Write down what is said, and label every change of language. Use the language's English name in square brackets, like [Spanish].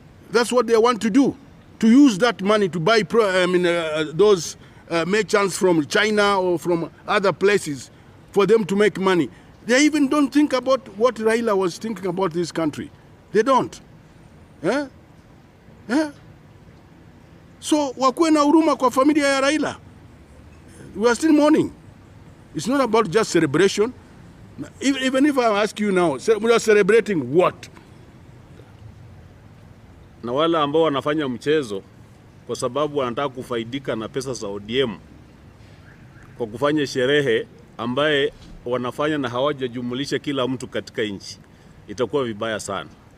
[English] That's what they want to do, to use that money to buy those merchants from China or from other places for them to make money. They even don't think about what Raila was thinking about this country. They don't. Yeah? Yeah. [Swahili] So wakuwe na huruma kwa familia ya Raila. [English] We are still mourning. It's not about just celebration. Even if I ask you now, we are celebrating what? [Swahili] Na wale ambao wanafanya mchezo kwa sababu wanataka kufaidika na pesa za ODM kwa kufanya sherehe ambaye wanafanya na hawajajumulisha kila mtu katika nchi, itakuwa vibaya sana.